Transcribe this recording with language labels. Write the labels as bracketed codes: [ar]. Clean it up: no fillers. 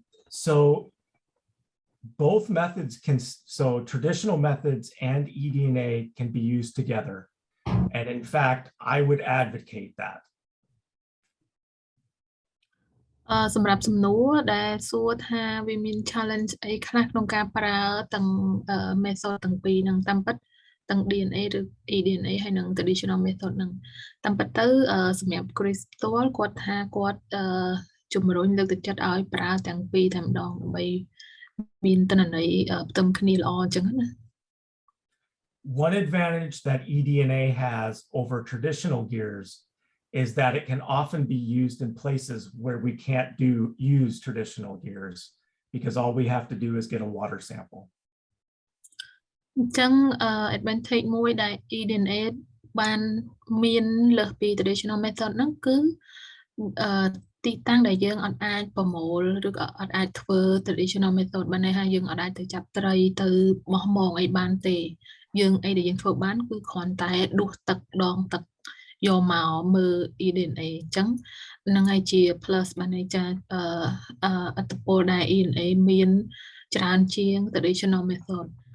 [en] So both methods can, so traditional methods and eDNA can be used together. And in fact, I would advocate that. [km] សម្រាប់សំណួរដែលសួរថាវាមាន challenge អីខ្លះក្នុងការប្រើទាំង method ទាំងពីរហ្នឹងតាមពិតទាំង DNA ឬ eDNA ហើយនិង traditional method ហ្នឹងតាមពិតទៅសម្រាប់ Chris ផ្ទាល់គាត់ថាគាត់ជំរុញលើកទឹកចិត្តឲ្យប្រើទាំងពីរតែម្ដងដើម្បីមានទិន្នន័យផ្ទឹមគ្នាល្អអញ្ចឹងណា [en] One advantage that eDNA has over traditional gears is that it can often be used in places where we can't use traditional gears because all we have to do is get a water sample. [km] អញ្ចឹង advantage មួយដែល eDNA បានមានលើសពី traditional method ហ្នឹងគឺទីតាំងដែលយើងអត់អាចប្រមូលឬក៏អត់អាចធ្វើ traditional method បានន័យថាយើងអត់អាចទៅចាប់ត្រីទៅបោះមងអីបានទេយើងអីដែលយើងធ្វើបានគឺគ្រាន់តែដួសទឹកដងទឹកយកមកមើល eDNA អញ្ចឹងហ្នឹងហើយជា plus បានន័យថាអត្តពលដែល eDNA មានច្រើនជាង traditional method